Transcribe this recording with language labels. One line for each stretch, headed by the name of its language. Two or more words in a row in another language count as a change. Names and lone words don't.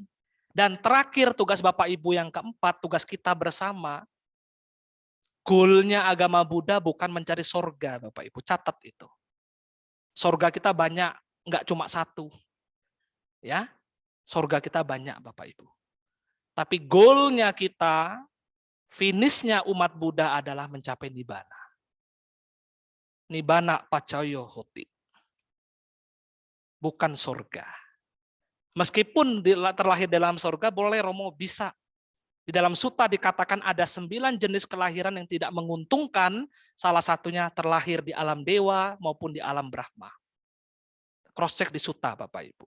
Indonesian: Dan terakhir tugas Bapak Ibu yang keempat, tugas kita bersama, goalnya agama Buddha bukan mencari sorga Bapak Ibu, catat itu. Sorga kita banyak, enggak cuma 1. Ya, sorga kita banyak Bapak Ibu. Tapi goalnya kita, finishnya umat Buddha adalah mencapai Nibbana.
Pali: Nibbana pacayo hoti.
Indonesian: Bukan sorga. Meskipun terlahir dalam sorga, boleh Romo bisa. Di dalam sutta dikatakan ada 9 jenis kelahiran yang tidak menguntungkan, salah satunya terlahir di alam dewa maupun di alam Brahma.
English: Cross check
Indonesian: di sutta Bapak Ibu.